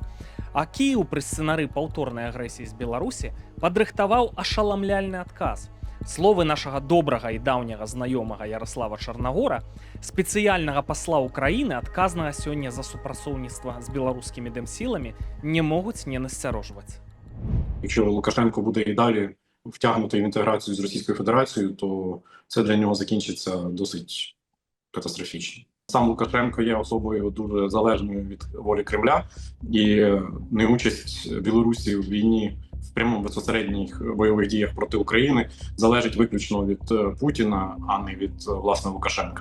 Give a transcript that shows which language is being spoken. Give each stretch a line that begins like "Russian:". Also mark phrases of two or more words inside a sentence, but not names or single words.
Belarusian: А Кіеў пры сцэнары паўторнай агрэсіі з Беларусі падрыхтаваў ашаламляльны адказ. Словы нашага добрага і даўняга знаёмага Ярослава Чарнагора, спецыяльнага пасла ўкраіны, адказнага сёння за супрацоўніцтва з беларускімі дэмсіламі, не могуць не насцярожваць.
Ukrainian: Якщо Лукашенко буде і далі втягнутий в інтеграцію з Російською Федерацією, то це для нього закінчиться досить катастрофічно. Сам Лукашенко є особою дуже залежною від волі Кремля, і неучасть Білорусі в війні в прямому безпосередніх бойових діях проти України залежить виключно від Путіна, а не від, власне, Лукашенка.